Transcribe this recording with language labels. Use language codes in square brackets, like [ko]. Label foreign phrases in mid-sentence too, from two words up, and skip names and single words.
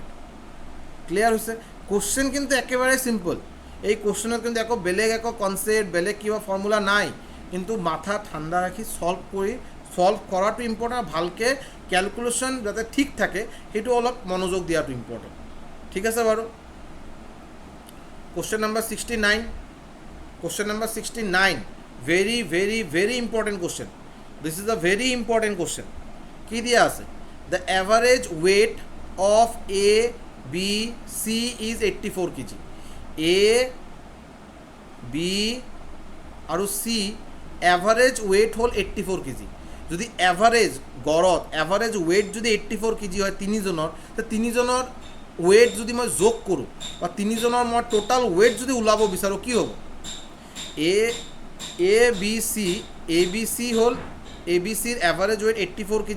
[as] ক্লিয়াৰ হৈছে। কুৱেশ্যন কিন্তু একেবাৰে চিম্পল, এই কুৱেশ্যনত কিন্তু একো বেলেগ একো কনচেপ্ট বেলেগ কিবা ফৰ্মুলা নাই, কিন্তু মাথা ঠাণ্ডা ৰাখি ছল্ভ কৰাটো ইম্পৰ্টেণ্ট, ভালকৈ কেলকুলেশ্যন যাতে ঠিক থাকে সেইটো অলপ মনোযোগ দিয়াটো ইম্পৰ্টেণ্ট। ঠিক আছে বাৰু। [en] Question number 69. Question number 69. Very important question. This is a very important question. [as] কি দিয়া আছে? [en] The average weight of A, B, C is 84 kg. [as] A, B আৰু C [en] average weight [as] হ'ল 84 kg. যদি এভাৰেজ গড়ত [en] average weight [as] যদি 84 kg হয় তিনিজনৰ, তো তিনিজনৰ ৱেইট যদি মই যোগ কৰোঁ বা তিনিজনৰ মই [en] total weight [as] যদি ওলাব বিচাৰোঁ কি হ'ব, এ বি চি হ'ল এ বি চিৰ [en] average weight [as] 84 kg।